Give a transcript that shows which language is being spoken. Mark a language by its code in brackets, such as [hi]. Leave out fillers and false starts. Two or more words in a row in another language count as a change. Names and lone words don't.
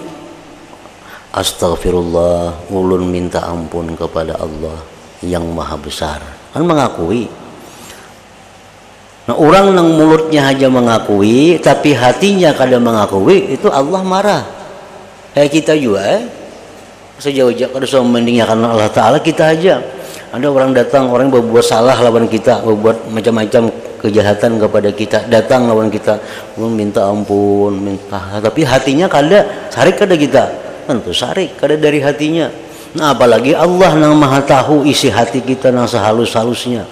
[bjn] Astagfirullah, ulun minta ampun kepada Allah yang maha besar, kan mengakui. Nah, orang yang mulutnya hanya mengakui tapi hatinya kada mengakui, itu Allah marah. Kayak kita juga sejauh-jauh kada usah membandingkan Allah Ta'ala, kita aja ada orang datang, orang yang berbuat salah lawan kita, berbuat macam-macam kejahatan kepada kita, datang lawan kita, minta ampun, tapi hatinya kada sarik kada kita, tentu sarik kada dari hatinya. [id] Nah, apalagi Allah yang maha tahu isi hati kita yang sehalus-halusnya.